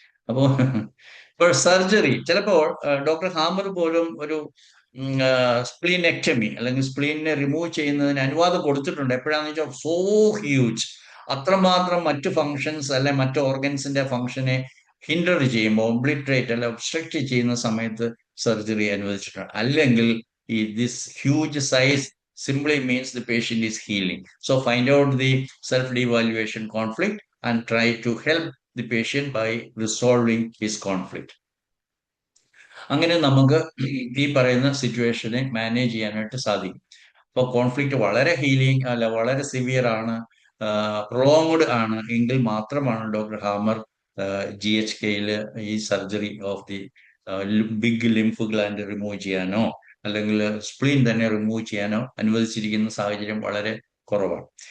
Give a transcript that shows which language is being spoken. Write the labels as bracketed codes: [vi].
[ml] അപ്പോ ഇപ്പോൾ സർജറി, ചിലപ്പോൾ ഡോക്ടർ ഹാമർ പോലും ഒരു സ്പ്ലീനെക്ടമി അല്ലെങ്കിൽ സ്പ്ലീനിനെ റിമൂവ് ചെയ്യുന്നതിന് അനുവാദം കൊടുത്തിട്ടുണ്ട്. എപ്പോഴാന്ന് വെച്ചാൽ സോ ഹ്യൂജ്, അത്രമാത്രം മറ്റു ഫങ്ഷൻസ് അല്ലെ മറ്റു ഓർഗൻസിന്റെ ഫങ്ഷനെ ഹിൻഡർ ചെയ്യുമ്പോൾ, ഒബ്ലിട്രേറ്റ് അല്ലെ ഒബ്സ്ട്രക്ട് ചെയ്യുന്ന സമയത്ത് സർജറി അനുവദിച്ചിട്ടുണ്ട്. അല്ലെങ്കിൽ ഈ [en] This huge size simply means the patient is healing. So find out the self-devaluation conflict and try to help the patient by resolving his conflict. [ml] അങ്ങനെ നമുക്ക് ഈ പറയുന്ന സിറ്റുവേഷനെ മാനേജ് ചെയ്യാനായിട്ട് സാധിക്കും. അപ്പോൾ കോൺഫ്ലിക്റ്റ് വളരെ ഹീലിംഗ് അല്ല, വളരെ സിവിയർ ആണ്, പ്രൊലോങ്ഡ് ആണ് എങ്കിൽ മാത്രമാണ് ഡോക്ടർ ഹാമർ GHKയിൽ ഈ surgery of the big lymph gland remove ചെയ്യാനോ അല്ലെങ്കിൽ സ്പ്ലീൻ തന്നെ റിമൂവ് ചെയ്യാനോ അനുവദിച്ചിരിക്കുന്ന സാഹചര്യം വളരെ കുറവാണ്.